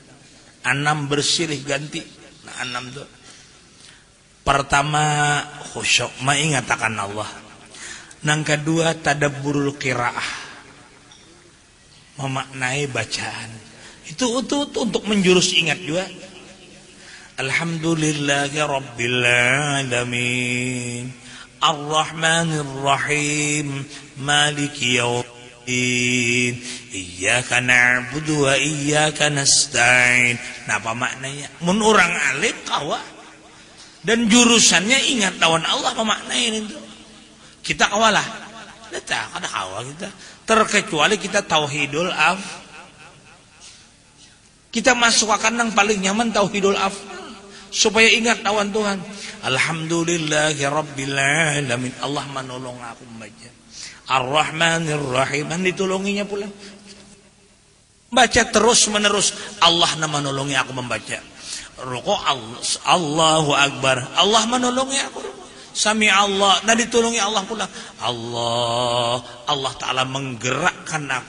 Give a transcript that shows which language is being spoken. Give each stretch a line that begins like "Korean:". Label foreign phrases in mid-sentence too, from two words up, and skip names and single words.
Banjar: Anam bersilih ganti. Nah, anam tuh pertama khusyuk mengatakan Allah. Nang kedua
Arabic: تدبر القراءة,
Banjar: memaknai bacaan. Itu untuk menjurus ingat juga.
Arabic: الحمد لله رب العالمين، الرحمن الرحيم، مالك يوم الدين، إياك نعبد وإياك نستعين.
Banjar: Nah, apa maknanya? Mun orang alim kawa dan jurusannya ingat lawan Allah apa maknanya itu? Kita kawalah. Kita kada kawa kita. Terkecuali kita tauhidul af. Kita masuk akan yang paling nyaman tauhidul af supaya ingat lawan Tuhan.
Arabic: الحمد لله رب العالمين.
Banjar: Allah menolong aku membaca.
Arabic: الرحمن الرحيم,
Banjar: ditolonginya pula. Baca terus menerus, Allah menolongi aku membaca. Rukuk
Arabic: الله أكبر,
Banjar: Allah menolongi aku.
Arabic: سمع الله,
Banjar: ditolongi Allah pula.
Arabic: الله تعالى
Banjar: menggerakkan aku.